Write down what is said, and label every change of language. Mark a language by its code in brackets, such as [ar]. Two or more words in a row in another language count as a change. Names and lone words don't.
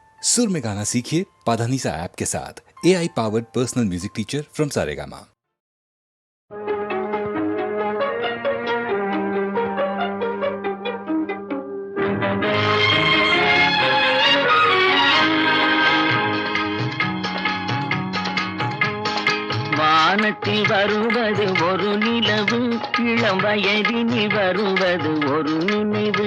[hi] सुर में गाना सीखिए पाधानीसा ऐप के साथ। [en] AI powered personal music teacher from [hi] सारेगामा। [ta] வானத்தில் வருவது ஒரு நிலவு, இளம் வயதினில் வருவது ஒரு நினைவு.